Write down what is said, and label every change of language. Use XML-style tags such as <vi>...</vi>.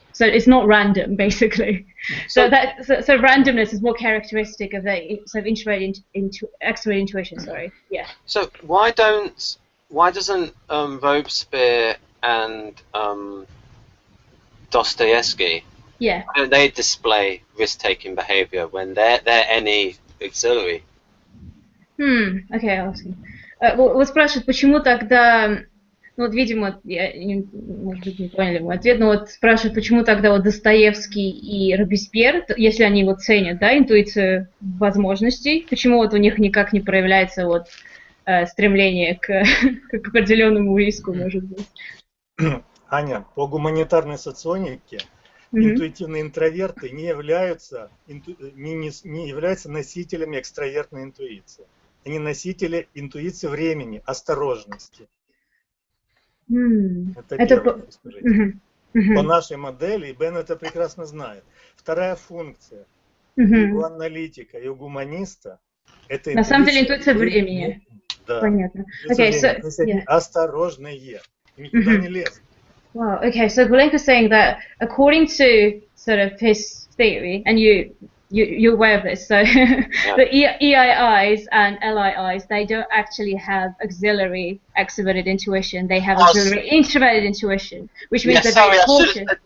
<en>So it's not random, basically. So randomness is more characteristic of the sort of extrovert intuition. Sorry, yeah. So why doesn't Robespierre and Dostoevsky? Yeah. Why don't they display risk-taking behavior when they're any auxiliary?</en> <ru>Окей, вот спрашивают, почему тогда, ну вот, видимо, может быть, не поняли мой ответ, но вот спрашивают, почему тогда вот Достоевский и Робеспьер, если они вот ценят, да, интуицию возможностей, почему вот у них никак не проявляется вот стремление к определенному риску, может быть? Аня, по гуманитарной соционике интуитивные интроверты не являются носителями экстравертной интуиции. Они носители интуиции времени, осторожности. Это первое, скажите. По нашей модели, и Бен это прекрасно знает. Вторая функция и у аналитика, и у гуманиста это на самом деле интуиция времени. Да. Понятно.</ru> <en>Okay, so, yeah.</en> <ru>Осторожные, никуда не лезут.</ru> <en>Wow. Okay, so Gulenko is saying that according to sort of his theory, and you're aware of this, so the EIIs and LIIs, they don't actually have auxiliary extroverted intuition. They have auxiliary introverted intuition, which means they're very cautious.</en>